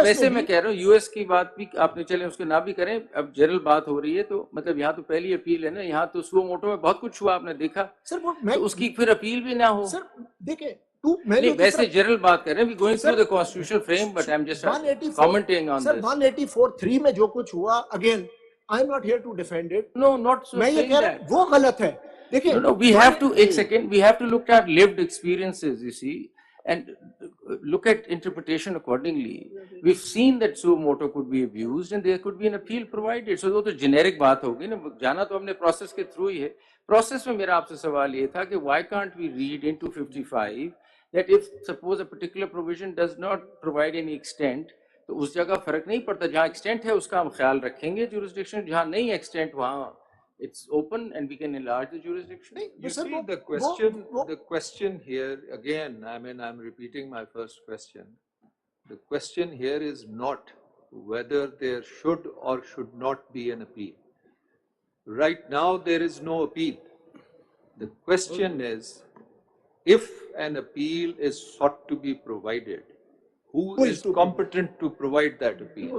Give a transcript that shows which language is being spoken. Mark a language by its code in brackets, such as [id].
[ur] ویسے میں کہہ رہا ہوں یو ایس کی بات بھی آپ نے چلے اس کو نہ بھی کریں, اب جنرل بات ہو رہی ہے تو مطلب یہاں تو پہلی اپیل ہے نا, یہاں تو سو موٹو میں بہت کچھ ہوا آپ نے دیکھا سر, تو اس کی پھر اپیل بھی نہ ہو. سر دیکھیں ویسے جنرل بات کر رہے ہیں, [en] Going through the constitutional frame, but I am just commenting on this. 184(3) [ur] میں جو کچھ ہوا, [en] Again I am not here to defend it. No, not so. [ur] میں یہ کہہ رہا ہوں وہ غلط ہے. دیکھیں [en] no, we have to, ایک second, we have to look at lived experiences, you see, and look at interpretation accordingly. We've seen that suo motu could be abused and there could be an appeal provided. [ur] So وہ تو generic بات ہوگی نا, جانا تو ہم نے process کے through ہی ہے. Process میں میرا آپ سے سوال یہ تھا کہ [en] why can't we read into 55 that if suppose a particular provision does not provide any extent, [ur] تو اس جگہ فرق نہیں پڑتا, جہاں ایکسٹینٹ ہے اس کا ہم خیال رکھیں گے جورسڈکشن, جہاں نہیں ایکسٹینٹ وہاں [en] it's open and we can enlarge the jurisdiction. You see, the question here, again, I mean, I'm repeating my first question. The question here is not whether there should or should not be an appeal. Right now, there is no appeal. The question is, if an appeal is sought to be provided, who is competent to provide that appeal?